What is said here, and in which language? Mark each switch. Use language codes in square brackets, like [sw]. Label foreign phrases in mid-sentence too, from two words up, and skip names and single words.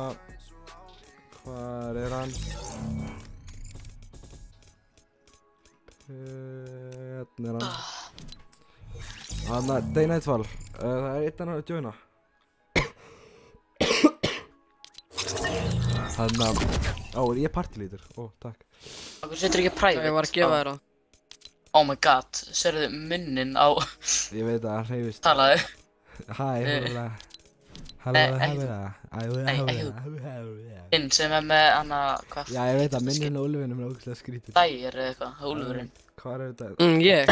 [is] Hvar er hann? Hérna er hann. Hanna, Day Nightfall. Það er einn annar að joina. Hanna... er ég partylítur? Takk. Akkur setur ekki private? Ég var að gefa þér það. [en] Oh my god, [is] sérðu munnin á... Ég veit að það hreyfist. Talaðu. Hæ, Inn sem með hana... Hvað? Já, ég veit að munnin á úlfinum er ógeðslega skrítið. Dægir eða eitthvað, úlfurinn. Hvað er þetta? Ég?